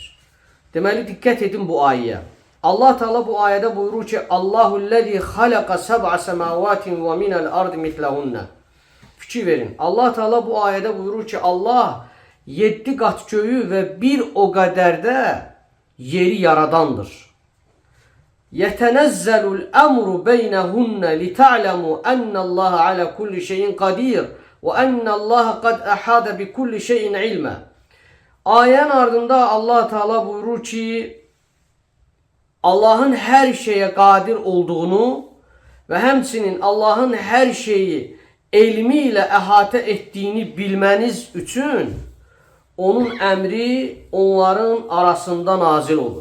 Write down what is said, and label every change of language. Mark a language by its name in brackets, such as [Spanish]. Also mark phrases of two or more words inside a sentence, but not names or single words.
[Azerbaijani] Deməli diqqət edin bu ayəyə. Allah Teala bu ayədə buyurur ki: [Arabic] "الله الذي خلق سبع سماوات ومن الأرض مثلهن." [Azerbaijani] Fikir verin. Allah Teala bu ayədə buyurur ki, Allah 7 qat göyü və bir o qədər də yeri yaradandır. [Arabic] يَتَنَزَّلُ الْأَمْرُ بَيْنَهُنَّ لِتَعْلَمُوا أَنَّ اللّٰهَ عَلَى كُلِّ شَيْءٍ قَدِيرٌ وَأَنَّ اللّٰهَ قَدْ أَحَاطَ بِكُلِّ شَيْءٍ عِلْمًا. [Azerbaijani] Ayənin ardında Allah Teala buyurur ki, Allah'ın hər şeye qadir olduğunu və həmçinin Allah'ın hər şeyi elmi ilə əhatə etdiyini bilməniz üçün onun əmri onların arasında nazil olur.